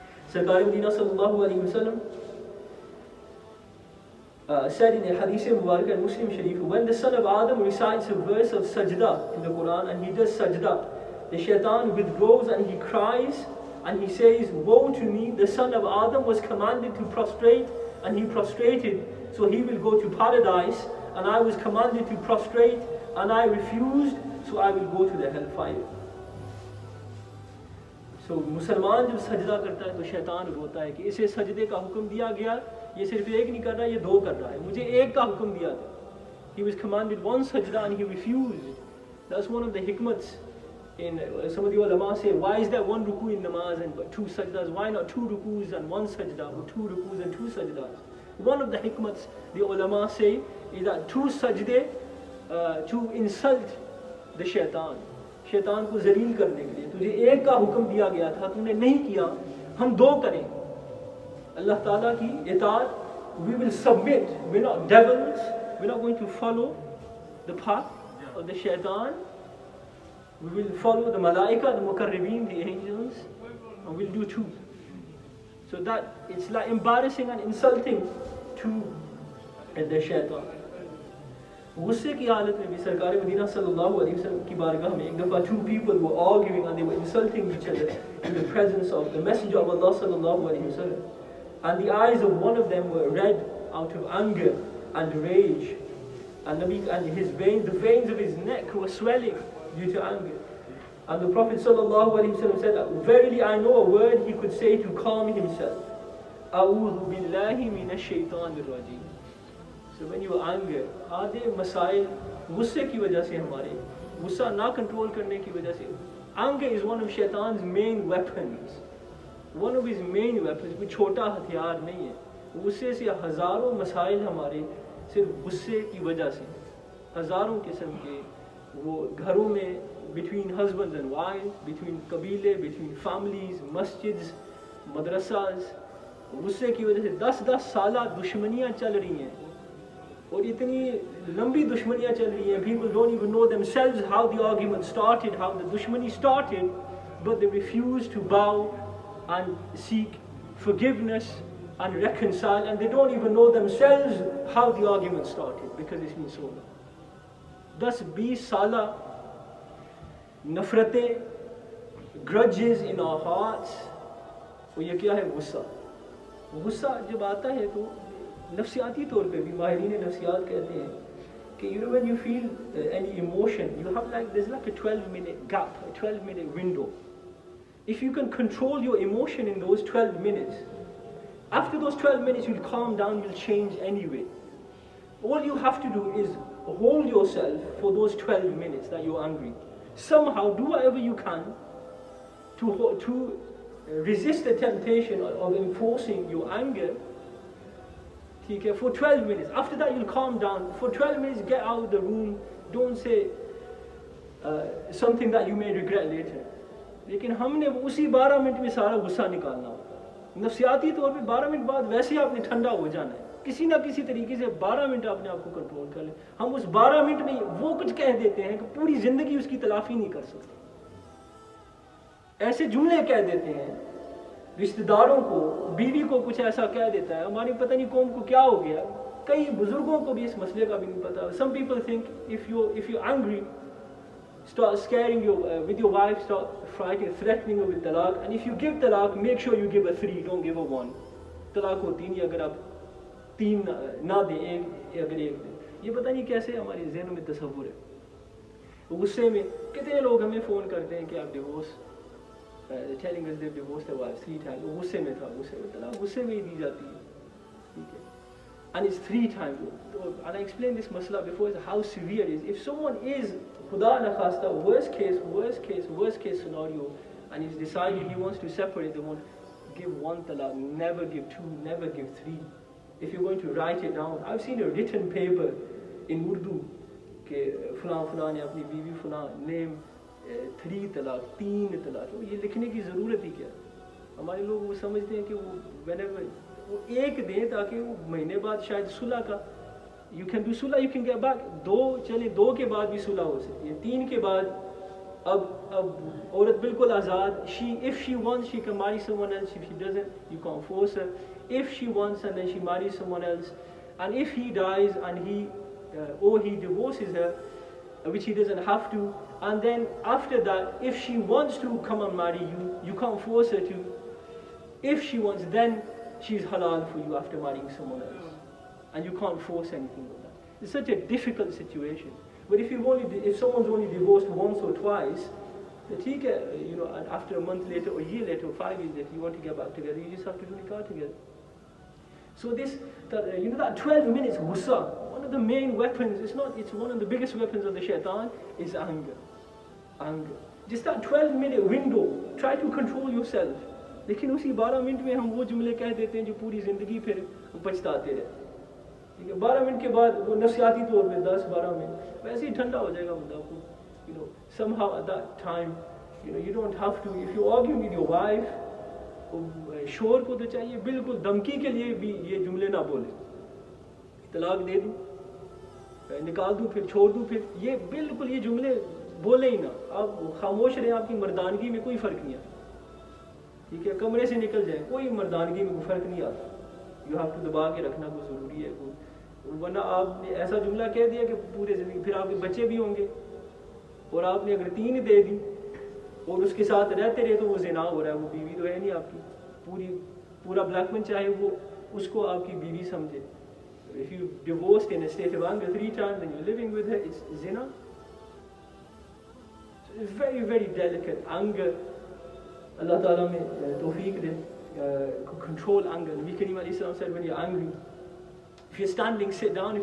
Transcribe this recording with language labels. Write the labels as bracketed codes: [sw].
[en] Sarkar Madina sallallahu alayhi wasallam said in a hadith Mubarak and Muslim Sharif, when the son of Adam recites a verse of sajda in the Quran and he does sajda, the shaitan withdraws and he cries and he says, woe to me, the son of Adam was commanded to prostrate and he prostrated, so he will go to paradise, and I was commanded to prostrate and I refused, so I will go to the hellfire. [hi] So मुसलमान जब सजदा करता है तो शैतान रोता है कि इसे सजदे का हुक्म दिया गया, ये सिर्फ एक नहीं कर रहा, ये दो कर रहा है, मुझे एक का हुक्म दिया था. [en] He was commanded one sajda and he refused. That's one of the hikmats. In some of the ulama say, why is there one ruku in namaz and but two sajdas? Why not two rukus and one sajda, or two rukus and two sajdas? One of the hikmats the ulama say is that two sajde to insult the shaitan. [hi] शैतान को जलील करने के लिए तुझे एक का हुक्म दिया गया था, तूने नहीं किया, हम दो करें. अल्लाह ताला की इताअत, [en] we will submit, we're not devils, we're not going to follow the path of the shaitan, we will follow the malaika, the mukarrabeen, the angels, and we'll do two. So that it's like embarrassing and insulting to the shaitan. [hi] गुस्से की हालत में भी सरकार Medina सल्लल्लाहु अलैहि वसल्लम की बारगाह में एक दफ़ा [en] two people were arguing and they were insulting each other in the presence of the messenger of Allah [hi] सल्लल्लाहु अलैहि वसल्लम. [en] and the eyes of one of them were red out of anger and rage, and his veins, the veins of his neck were swelling due to anger. And the Prophet ﷺ said, verily I know a word he could say to calm himself. [ar] A'udhu billahi minash shaitanir rajim. [en] So when you are angry, [hi] आधे मसाइल गुस्से की वजह से हमारे गुस्सा ना control करने की वजह से, [en] anger is one of शैतान's main weapons. One of his main weapons, [hi] कोई छोटा हथियार नहीं है. गुस्से से हजारों मसाइल हमारे सिर्फ गुस्से की वजह से, हजारों किस्म के वो घरों में, [en] between husbands and wives, [hi] between कबीले, [en] between families, [hi] मस्जिद्स, मदरसास, गुस्से की वजह से 10-10 साला दुश्मनियाँ चल रही हैं. और इतनी लंबी दुश्मनियाँ चल रही हैं, [en] people don't even know themselves how the argument started, how the dushmani started, but they refuse to bow and seek forgiveness and reconcile, and they don't even know themselves how the argument started because it's been so long. [hi] 10-20 साला नफरतें, [en] grudges in our hearts, [hi] और ये क्या है? गुस्सा. गुस्सा जब आता है तो नफ्सियाती तौर पे भी माहिरीन नफ्सियात कहते हैं कि [en] when you feel any emotion, you have there's like a 12-minute gap, a 12-minute window. If you can control your emotion in those 12 minutes, after those 12 minutes you'll calm down, you'll change anyway. All you have to do is hold yourself for those 12 minutes that you're angry. Somehow do whatever you can to resist the temptation of enforcing your anger. Okay, for 12 minutes. After that you'll calm down. For 12 minutes get out of the room. Don't say something that you may regret later. [hi] लेकिन हमने उसी 12 minute में सारा गुस्सा निकालना होता है. नफ्सियाती तौर पे 12 मिनट बाद वैसे ही आपने ठंडा हो जाना है. किसी ना किसी तरीके से 12 मिनट अपने आप को कंट्रोल कर लें. हम उस 12 मिनट में वो कुछ कह देते हैं कि पूरी जिंदगी उसकी तलाफी नहीं कर सकते. ऐसे जुमले कह देते हैं रिश्तेदारों को, बीवी को कुछ ऐसा कह देता है, हमारी पता नहीं कौम को क्या हो गया. कई बुजुर्गों को भी इस मसले का भी नहीं पता. [en] Some people think if you're angry, start scaring with your wife, start fighting, threatening her with talaq, and if you give talaq, make sure you give a 3, don't give a 1. [hi] तलाक होती नहीं अगर आप 3 ना दें, अगर 1 दें. ये पता नहीं कैसे हमारे ज़हन में तसव्वुर है. गुस्से में कितने लोग हमें फ़ोन करते हैं कि आप divorce, [en] telling us they've divorced their wives 3 times. [hi] वो गुस्से में था, तलाक गुस्से में ही दी जाती है. ठीक है. [en] And it's 3 times. And I explained this masla before, is how severe it is. If someone is, khuda na khasta, worst case scenario, and he's decided he wants to separate, they won't give 1 talaq, never give 2, never give 3. If you're going to write it down, I've seen a written paper in Urdu [hi] कि फलां ने अपनी बीवी फलां name 3 तलाक, [en] 3 तलाक. [hi] ये लिखने की ज़रूरत ही क्या है? हमारे लोग वो समझते हैं कि वो whenever वो 1 दें ताकि वो महीने बाद शायद सुलह का, you can do Sulah, [en] you can get back. [hi] 2 चले, 2 के बाद भी सुलह हो सकती है. 3 के बाद अब औरत बिल्कुल आज़ाद. [en] If she wants, she can marry someone else. If she doesn't, you can't force her. If she wants and then she marries someone else, and if he dies and he divorces her, which he doesn't have to, and then after that, if she wants to come and marry you, you can't force her to. If she wants, then she's halal for you after marrying someone else, and you can't force anything with that. It's such a difficult situation. But if someone's only divorced once or twice, and after a month later or a year later or 5 years later you want to get back together, you just have to do nikah together. So that 12 minutes gussa, one of the main weapons, it's one of the biggest weapons of the shaitan, is anger. Just that 12-minute window, try to control yourself. [hi] लेकिन उसी 12 minute में हम वो जुमले कह देते हैं जो पूरी ज़िंदगी फिर पछताते रहे. ठीक है, 12 मिनट के बाद वो नफ्सियाती तौर पे 10-12 मिनट वैसे ही ठंडा हो जाएगा बंदा को. [en] Somehow at that time, you don't have to. If you're arguing with your wife, [hi] शोर को तो चाहिए बिल्कुल धमकी के लिए भी ये जुमले ना बोले. तलाक दे दूँ, निकाल दूँ, फिर छोड़ दूँ, फिर ये बिल्कुल ये जुमले बोले ही ना. आप खामोश रहें, आपकी मर्दानगी में कोई फ़र्क नहीं आता. ठीक है, कमरे से निकल जाए, कोई मर्दानगी में कोई फ़र्क नहीं आता. [en] you have to [hi] दबा के रखना कोई ज़रूरी है. वरना आपने ऐसा जुमला कह दिया कि पूरे ज़िंदगी फिर आपके बच्चे भी होंगे, और आपने अगर 3 दे दी और उसके साथ रहते रहे तो वो ज़िना हो रहा है. वो बीवी तो है नहीं आपकी, पूरी पूरा ब्लैकमन चाहे वो उसको आपकी बीवी समझे. [en] If you divorced in a state of anger 3 times and you're living with her, it's zina. So it's very, very delicate. Anger, Allah Ta'ala [hi] may tawfiq de [en] control anger. Nabi Kareem alayhi salam said, when you're angry, if you're standing, sit down.